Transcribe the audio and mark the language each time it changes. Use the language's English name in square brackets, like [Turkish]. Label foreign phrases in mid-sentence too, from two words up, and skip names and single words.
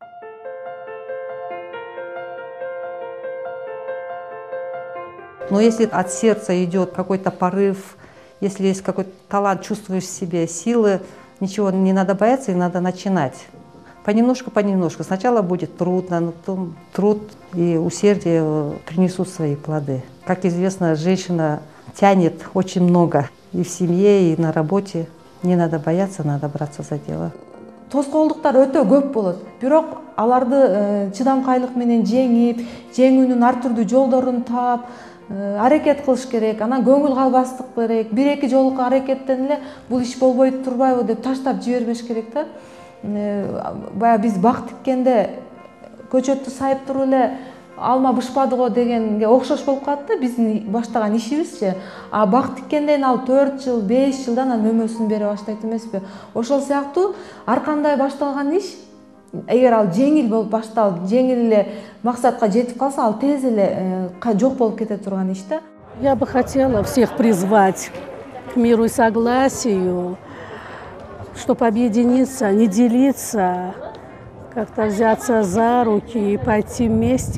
[Russian] Но если от сердца идет какой-то порыв, если есть какой-то талант, чувствуешь в себе силы, ничего не надо бояться и надо начинать. Понемножку. Сначала будет трудно, но потом труд и усердие принесут свои плоды. Как известно, женщина тянет очень много и в семье, и на работе. Не надо бояться, надо браться за дело. [Kyrgyz] Тоскоолдуктар өтө көп болот. Бирок аларды чыдамкайлык менен жеңип, жеңүүнүн ар түрдүү жолдорун таап, аракет кылыш керек, анан көңүл калбастык керек. Бир-эки жолку аракеттен эле бул иш болбой турбайбы деп таштап жибербеш керек да. Баягы биз бак тиккенде көчөттү сайып туруп эле алма бышпады го дегенге окшош болуп калат да биздин баштаган ишибизчи. А бак тиккенден ал 4 жыл, 5 жылдан анан мөмөсүн бере баштайт эмеспи? Ошол сыяктуу ар кандай башталган иш, эгер ал жеңил болуп башталып, жеңил эле максатка жетип калса, ал тез эле жок болуп кете турган иш да. [Russian] Я бы хотела всех призвать к миру и согласию, чтобы объединиться, не делиться, как-то взяться за руки и пойти вместе.